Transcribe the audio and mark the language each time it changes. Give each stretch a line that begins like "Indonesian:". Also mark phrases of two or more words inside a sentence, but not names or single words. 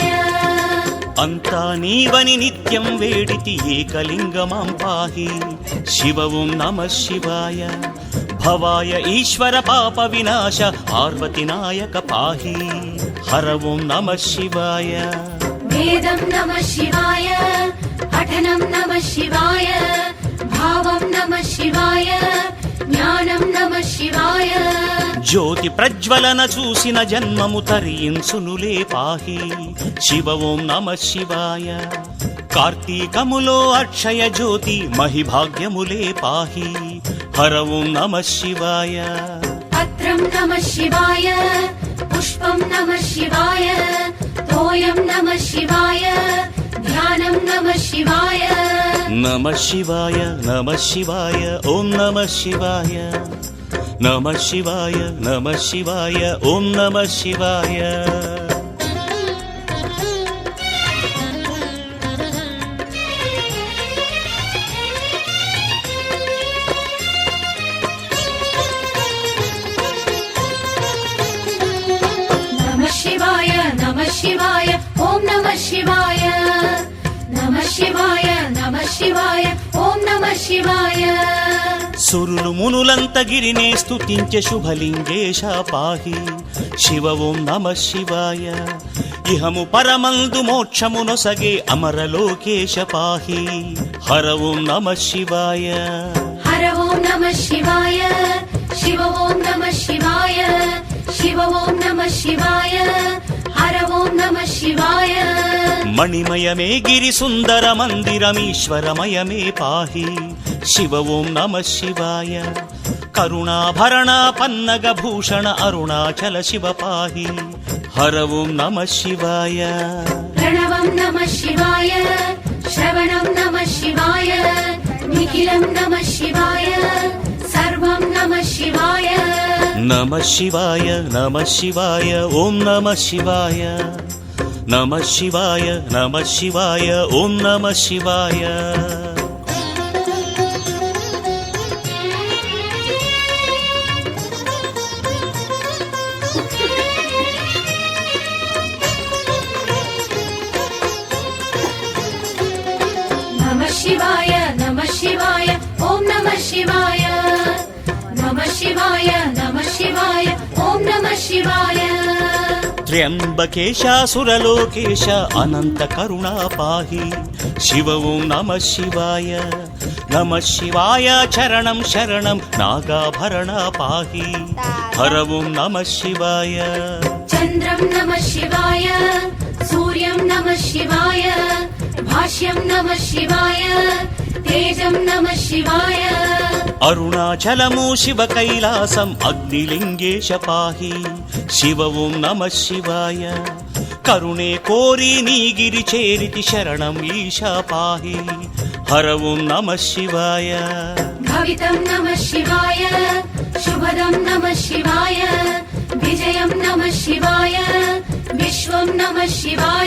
Telugu: అంతా నీవని నిత్యం వేడితి
Sanskrit: ఏకలింగమాం పాహి శివ ఓం నమ శివాయ భవాయ ఈశ్వర పాప వినాశ పార్వతి నాయక పాహి హర ఓం నమ శివాయ वेदं नमः शिवाय पठनं नमः शिवाय भावं नमः शिवाय ज्ञानं नमः शिवाय
Telugu: జ్యోతి ప్రజ్వలన చూసిన జన్మము తరించునులే
Sanskrit: పాహి శివ ఓం నమ శివాయ
Telugu: కార్తీకములో అక్షయ జ్యోతి మహిభాగ్యములే
Sanskrit: పాహి హర ఓం నమ శివాయ पत्रं नमः शिवाय पुष्पं नमः शिवाय तोयं नमः शिवाय ध्यानं नमः शिवाय నమ శివాయ నమ శివాయ ఓం నమ శివాయ నమ శివాయ నమ శివాయ ఓం నమ శివాయ नमः शिवाय ॐ नमः शिवाय नमः शिवाय नमः शिवाय ॐ नमः शिवाय
Telugu: సురులు మునులంత గిరినే స్తుతించే శుభలింగేశ
Sanskrit: పాహి శివ ఓం నమ శివాయ
Telugu: ఇహము పరమందు మోక్షమునొసగే అమరలోకేశ
Sanskrit: పాహి హర ఓం నమ శివాయ हर ॐ नमः शिवाय शिव ॐ नमः शिवाय शिव ॐ नमः शिवाय हर ॐ नमः शिवाय
Telugu: మణిమయమే గిరి సుందర మందిరమీశ్వరమయమే
Sanskrit: పాహి శివ ఓం నమ శివాయ కరుణాభరణ పన్నగ భూషణ అరుణాచల శివ పాహి హర ఓం నమ శివాయ प्रणवं नमः शिवाय श्रवणं नमः शिवाय निखिलं नमः शिवाय सर्वं नमः शिवाय నమ శివాయ నమ శివాయ ఓం నమ శివాయ నమ శివాయ నమ శివాయ ఓం నమ శివాయ नमः शिवाय ॐ नमः शिवाय नमः शिवाय ॐ नमः शिवाय త్ర్యంబకేశాసురలోకేశ అనంత కరుణా పాహి శివ ఓం నమ శివాయ నమ శివాయ చరణం శరణం నాగాభరణ పాహి హర ఓం నమ శివాయ चन्द्रं नमः शिवाय सूर्यं नमः शिवाय भाष्यं नमः शिवाय तेजं नमः शिवाय
Telugu: అరుణాచలము శివ కైలాసం అగ్నిలింగేశ
Sanskrit: పాహి శివ ఓం నమ శివాయ
Telugu: కరుణే కోరి నీగిరి చేరితి
Sanskrit: శరణం ఈశా పాహి హర ఓం నమ శివాయ भवितं नमः शिवाय शुभदं नमः शिवाय विजयं नमः शिवाय विश्वं नमः शिवाय